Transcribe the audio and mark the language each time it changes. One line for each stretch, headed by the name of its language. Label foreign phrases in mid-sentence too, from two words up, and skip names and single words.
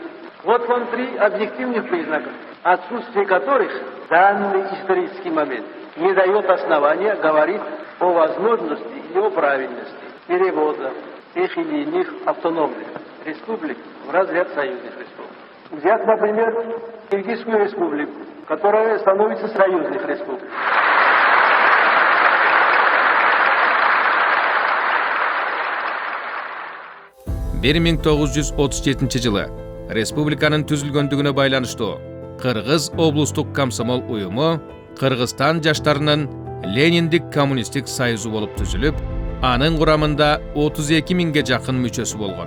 Russian: Вот вам 3 объективных признака, отсутствие которых в данный исторический момент не дает основания говорить о возможности и о правильности перевода тех или иных автономных республик в разряд союзных республик. Взять, например, Киргизскую республику, которая становится союзных республик.
Kyrgyz: бир 1937 жылы республиканын түзүлгөндүгүнө байланыштуу Кыргыз облустук комсомол уюму Кыргызстан жаштарынын Лениндик коммунисттик союзу болуп түзүлүп, анын курамында 32 миңге жакын мүчөсү болгон.